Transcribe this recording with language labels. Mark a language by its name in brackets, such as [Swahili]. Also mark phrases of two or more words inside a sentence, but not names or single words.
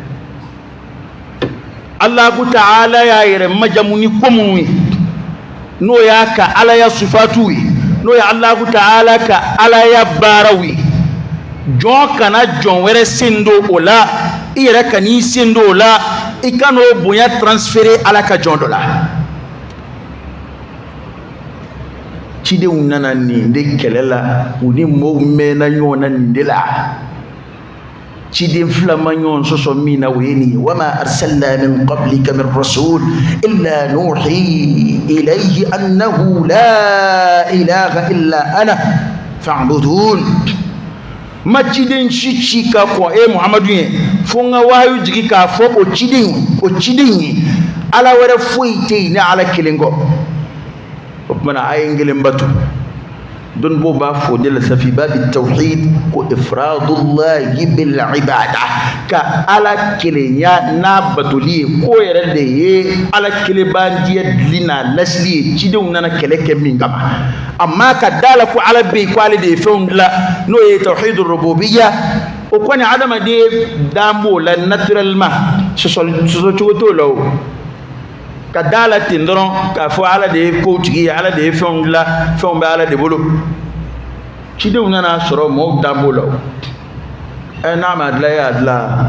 [Arabic] الله تعالى [Bambara] y'a yɛrɛ majamu ni ko minnu ye n'o y'a ka ala ya sifatu ye n'o ye [Arabic] الله تعالى [Bambara] ka ala ya baaraw ye jɔn kana jɔn wɛrɛ sen do o la i yɛrɛ ka n'i sen do o la i kana o bonya transférer ala ka jɔn dɔ la cidenw nana nin de kɛlɛ la u ni mɔɔw mɛnna ɲɔgɔn na nin de la ciden fila ma ɲɔgɔn sɔsɔ min na o ye nin ye [Arabic] وما أرسلنا من قبلك من رسول إلا نوحي إليه أنه لا إله إلا أنا فاعبدون [Bambara] ma ciden ci ka kɔn e muhamadu ye fo n ka wahayu jigi k'a fɔ o ciden ye ala wɛrɛ foyi tɛ yen ni ala kelen kɔ o tumana a ye n kelen bato dɔnnibaw b'a fɔ de la safi [Arabic] باب التوحيد [Bambara] ko [Arabic] إفراد الله بالعبادة [Bambara] ka ala kelenya n'a batoli ye ko yɛrɛ de ye ala kelenbandiya dili n'a lasili ye cidenw nana kɛlɛ kɛ min kama amma ka da la ko ala bɛ yen ko ale de ye fɛnw dilan n'o ye [Arabic] توحيد الربوبية [Bambara] o kɔni adamaden dan b'o la naturellement sɔsɔ cogo t'o la o ka da la ten dɔrɔn k'a fɔ ala de ye kow tigi ye ala de ye fɛnw dilan fɛnw bɛ ala de bolo cidenw nana sɔrɔ mɔɔw dan b'o la o n'a ma dilan e y'a dilan